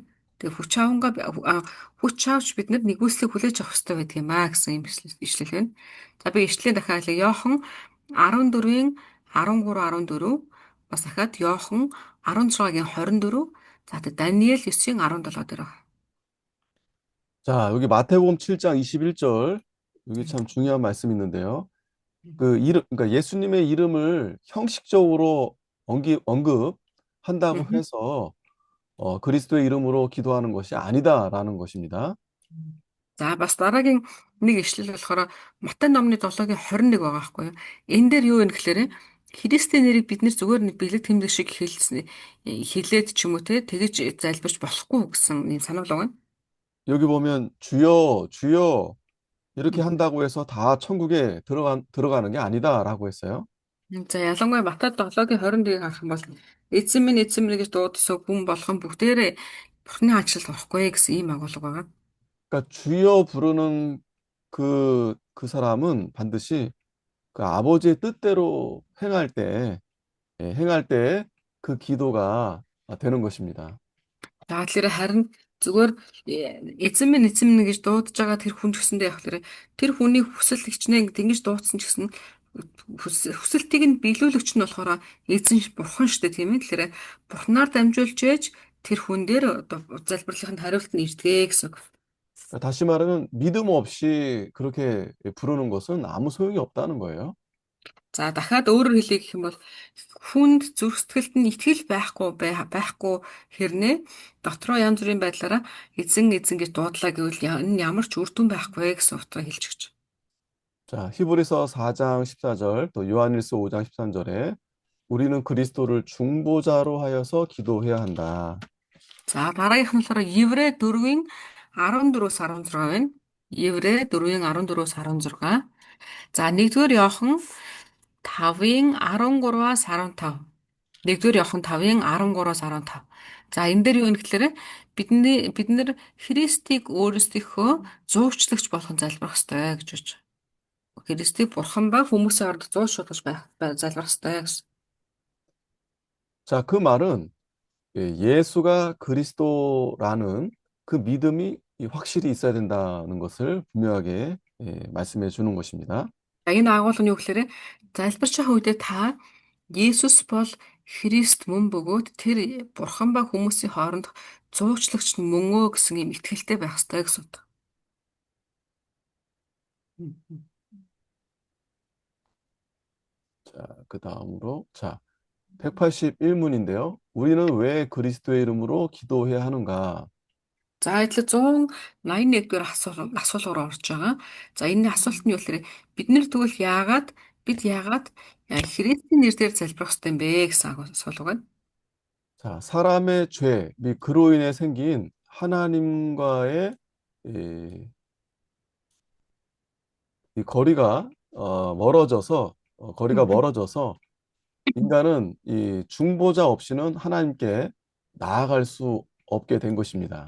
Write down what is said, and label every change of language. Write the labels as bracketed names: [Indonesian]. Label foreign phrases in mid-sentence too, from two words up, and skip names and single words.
[Mongolian] Тэгээ хүч авч бид нар нэгүслийг хүлээж авах хэрэгтэй байдаг юм аа гэсэн юм ишлэл байна. За би ишлэлийн дахиад Иохан 14-ийн 13 14 бас дахиад Иохан 16-гийн 24 за тэгээ Даниэл 9-ийн 17 дээр байна. [Korean] 자, 여기 마태복음 7장 21절, 여기 참 중요한 말씀이 있는데요. 그러니까 예수님의 이름을 형식적으로 언급하지 한다고 мгм. 해서 그리스도의 이름으로 기도하는 것이 아니다라는 것입니다. [Mongolian] За бас дараагийн нэг ишлэл болохоор Матай номны 7-гийн 21 байгаа байхгүй юу? Энэ дээр юу вэ гэхээр Христийн нэрийг бид нэр зүгээр нэг бэлэг тэмдэг шиг хэлээд ч юм уу те тэгэж залбирч болохгүй гэсэн юм санаалга байна. [Korean] 여기 보면 주여, 주여 이렇게 Мгм. 한다고 해서 다 천국에 들어가는 게 아니다라고 했어요. [Mongolian] За ялангуяа Матай 7-гийн 21-ийг харах юм бол эзэн минь гэж дуудсан хүн болгон бүгдээрээ Бурхны хаанчлалд орохгүй гэсэн ийм агуулга байгаа. [Korean] 그러니까 주여 부르는 그 사람은 반드시 그 아버지의 뜻대로 행할 때 그 기도가 되는 것입니다. [Mongolian] За тэгэхээр харин зүгээр эзэн минь гэж дуудаж байгаа тэр хүн ч гэсэндээ яг тэгэхээр тэр хүний хүсэл хичнээн ингэж дуудсан ч гэсэн хүсэлтийг нь биелүүлэгч нь болохоор эзэн бурхан шүү дээ тийм ээ. Тэгэхээр бурханаар дамжуулж ээж тэр хүн дээр одоо залбирлынханд хариулт нь ирдэгэ гэсэн үг. [Korean] 그러니까 다시 말하면 믿음 없이 그렇게 부르는 것은 아무 소용이 없다는 거예요. [Mongolian] За дахиад өөрөөр хэлье гэх юм бол хүнд зүрх сэтгэлд нь итгэл байхгүй хэрнээ дотроо янз бүрийн байдлаараа эзэн гэж дуудлаа гэвэл энэ ямар ч үр дүн байхгүй гэсэн утгаар хэлж өгч. [Korean] 자, 히브리서 4장 14절 또 요한일서 5장 13절에 우리는 그리스도를 중보자로 하여서 기도해야 한다. [Mongolian] За дараагийнх нь болохоор Еврэ 4-ийн 14-өөс 16 байна. Еврэ 4-ийн 14-өөс 16. За 1-р Иохан 5-ийн 13-аас 15. 1-р Иохан 5-ийн 13-аас 15. За энэ дээр юу вэ гэхээр бид нар Христийг өөрсдийнхөө зуучлагч болгон залбирах ёстой гэж байна. Христийг бурхан ба хүмүүсийн оронд зууч шалгаж залбирах ёстой гэсэн. [Korean] 자, 그 말은 예수가 그리스도라는 그 믿음이 확실히 있어야 된다는 것을 분명하게 말씀해 주는 것입니다. [Mongolian] За энэ агуулга нь юу гэхээр залбирч байгаа үедээ та Есүс бол Христ мөн бөгөөд тэр бурхан ба хүмүүсийн хооронд зуучлагч нь мөн өө гэсэн юм итгэлтэй байх ёстой гэсэн үг. [Korean] 자, 그 다음으로 자, 181문인데요. 우리는 왜 그리스도의 이름으로 기도해야 하는가? [Mongolian] За адил 181 дугаар асуулт руу орж байгаа. За энэ асуулт нь юу гэхээр бид яагаад Христийн нэрээр залбирах ёстой юм бэ гэсэн асуулт байна. [Korean] 자, 사람의 죄, 및 그로 인해 생긴 하나님과의 이 거리가 멀어져서 인간은 이 중보자 없이는 하나님께 나아갈 수 없게 된 것입니다.